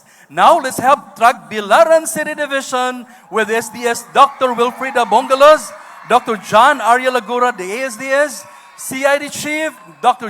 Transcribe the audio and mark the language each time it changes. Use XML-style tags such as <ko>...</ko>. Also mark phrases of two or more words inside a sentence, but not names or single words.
<en>Now let's have Tagbilaran City Division with SDS Dr. Wilfrida Bongalos, Dr. John Arya Lagura, the ASDS, CID Chief, Dr.</en>